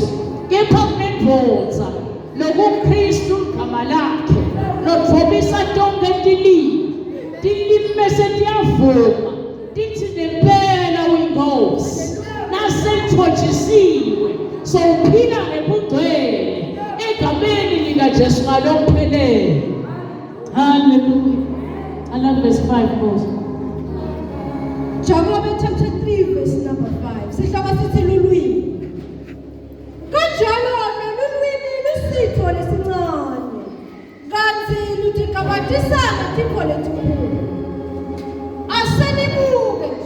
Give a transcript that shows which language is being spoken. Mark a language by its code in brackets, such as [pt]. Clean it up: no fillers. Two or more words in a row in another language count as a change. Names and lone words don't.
[ss] Kepha kunendvodza lokuKristu igama lakhe lothobisa tonke tilimi bese tiyavuma tithi sowuthotshisiwe, sowuphila ngebungcwele egameni likaJesu ngalokuphelele. [en] Hallelujah. I love verse 5 boss. Jakobe chapter 3 verse number 5. [ss] Sihloko sithi lulwimi. Kanjalo nolulwimi lusitho lesincane. Kanti ludikabatisa ngetipho letikhulu. Asenibuke nje.